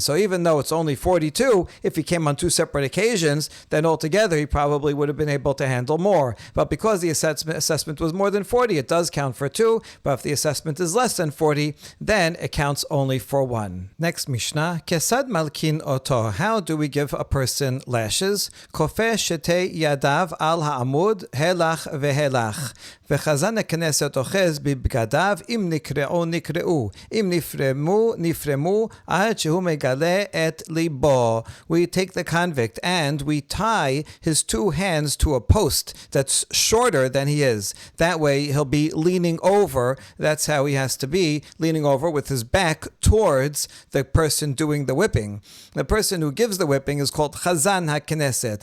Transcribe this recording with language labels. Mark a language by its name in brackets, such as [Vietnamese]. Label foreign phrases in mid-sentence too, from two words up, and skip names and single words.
[English] So even though it's only 42, if he came on 2 separate occasions, then altogether he probably would have been able to handle more. But because the assessment was more than 40, it does count for 2. But if the assessment is less than 40, then it counts only for 1. Next Mishnah, [Hebrew] כיצד מלקין אותו. [English] How do we give a person lashes? [Hebrew] כופת שתי ידיו על העמוד הילך והילך. וחזן הכנסת אוחז בבגדיו אם נקרעו נקרעו. אם נפרמו עד שהוא מגלה את לבו. [English] We take the convict and we tie his 2 hands to a post that's shorter than he is. That way he'll be leaning over. That's how he has to be, leaning over with his back towards the person doing the whipping. The person who gives the whipping is called [Hebrew] חזן הכנסת.